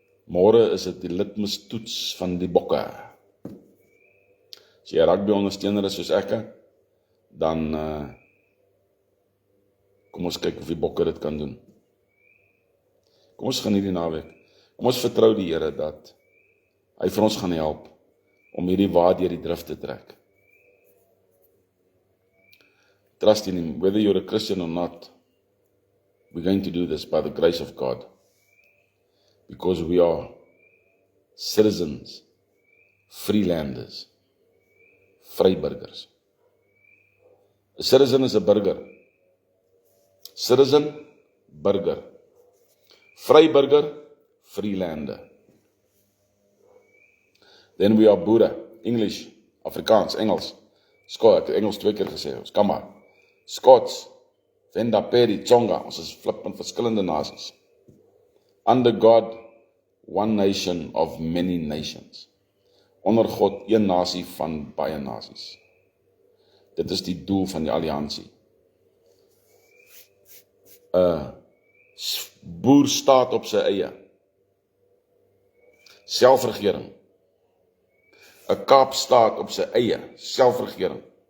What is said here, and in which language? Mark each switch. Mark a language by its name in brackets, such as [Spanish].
[Afrikaans] Môre is dit die litmustoets van die bokke. As jy 'n rugby ondersteuner is soos ek, dan kom ons kyk of die bokke dit kan doen. Kom ons geniet die naweek. Kom ons vertrou die Here dat hy vir ons gaan help om hierdie wa deur die drif te trek. [English] Trust in him, whether you're a Christian or not. We're going to do this by the grace of God, because we are citizens, freelanders, vryburgers. A citizen is a burger. Citizen, burger. [Afrikaans] Vryburger, freelander. [English] Then we are Boere, English, Afrikaans, [Afrikaans] Engels. Ek het Engels 2 keer gesê, ons kan maar. Scots, Venda, Peri, Tsonga, ons is flippend verskillende nasies. [English] Under God, one nation of many nations. [Afrikaans] Onder God, een nasie van baie nasies. Dit is die doel van die alliansie. Boer staat op sy eie. Selfregering. 'n Kaapstaat op sy eie, selfregering.